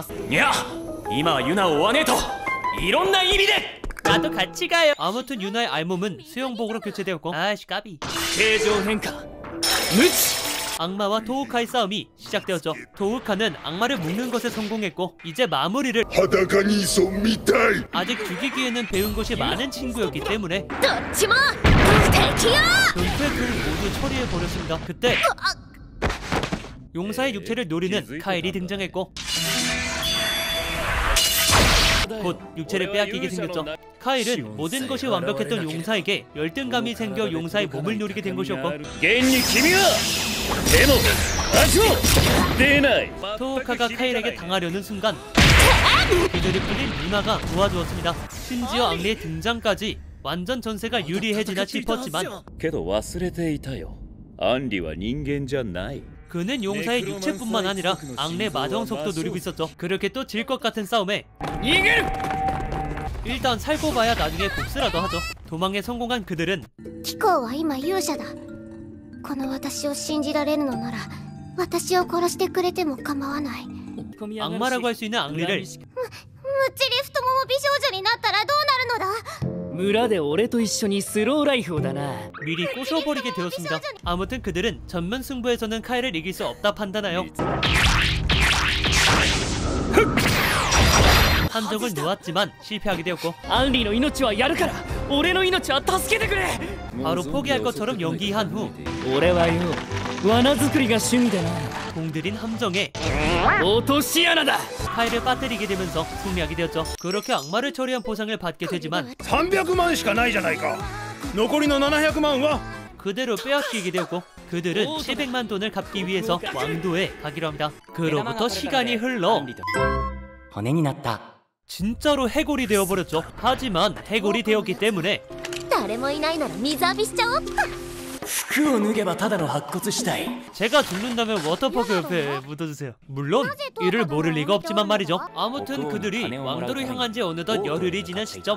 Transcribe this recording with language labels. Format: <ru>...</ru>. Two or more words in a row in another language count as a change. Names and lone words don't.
<ja>いや今はユナを追わねえと。いろんな意味で。</ja> <ko>나도 같이 가요. 아무튼 유나의 알몸은 수영복으로 교체되었고 아이씨 까비.</ko> <ja>形状変化。無知。</ja> <ko>악마와 토우카의 싸움이 시작되었죠. 토우카는 악마를 묶는 것에 성공했고 이제 마무리를</ko> <ja>裸にそ見たい。</ja> <ko>아직 죽이기에는 배운 것이 많은 친구였기 때문에</ko> <ja>どっちも敵よ。</ja> <ko>변태 둘 모두 처리해버렸습니다. 그때 용사의 육체를 노리는 카일이 등장했고 곧 육체를 빼앗기게 생겼죠. 카일은 모든 것이 완벽했던 용사에게 열등감이 생겨 용사의 몸을 노리게 된 것이었고</ko> <ja>現に君はでも足も出ない。</ja> <ko>토우카가 카일에게 당하려는 순간 그들을 끌린 유나가 도와주었습니다. 심지어 앙리의 등장까지 완전 전세가 유리해지나 싶었지만</ko> <ja>けど忘れていたよ。アンリは人間じゃない。</ja> <ko>그는 용사의 육체뿐만 아니라 앙레 마정석도 노리고 있었죠. 그렇게 또 질 것 같은 싸움에</ko> <ja>逃げる。</ja> <ko>일단 살고 봐야 나중에 복수라도 하죠. 도망에 성공한 그들은</ko> <ja>貴公は今勇者だ。この私を信じられるのなら私を殺してくれても構わない。</ja> <ko>악마라고 할 수 있는 앙리를</ko> <ja>むっちり太もも美少女になったらどうなるのだ。村で俺と一緒にスローライフをだな</ja> <ko>미리 꼬셔버리게 되었습니다. 아무튼 그들은 전면 승부에서는 카일을 이길 수 없다 판단하여 한적을 놓았지만 실패하게 되었고</ko> <ja>アンリの命はやるから俺の命は助けてくれ</ja> <ko>바로 포기할 것처럼 연기한 후</ko> <ja>俺はよ罠作りが趣味でな</ja> <ko>공들인 함정에</ko> <ja>落とし穴だ</ja> <ko>카일을 빠뜨리게 되면서 승리하게 되었죠. 그렇게 악마를 처리한 보상을 받게 되지만</ko> <ja>300 万しかないじゃないか。残りの700万は。</ja> <ko>그대로 빼앗기게 되었고 그들은 700만 돈을 갚기 위해서 왕도에 가기로 합니다. 그로부터 시간이 흘러</ko> <ja>骨になった。</ja> <ko>진짜로 해골이 되어버렸죠. 하지만 해골이 되었기 때문에</ko> <ja>誰もいないなら水浴びしちゃおうっと。服を脱げばただの白骨死体</ja> <ko>제가 죽는다면 워터파크 옆에 묻어주세요. 물론 이를 모를 리가 없지만 말이죠. 아무튼 그들이 왕도를 향한 지 어느덧 열흘이 지난 시점,</ko>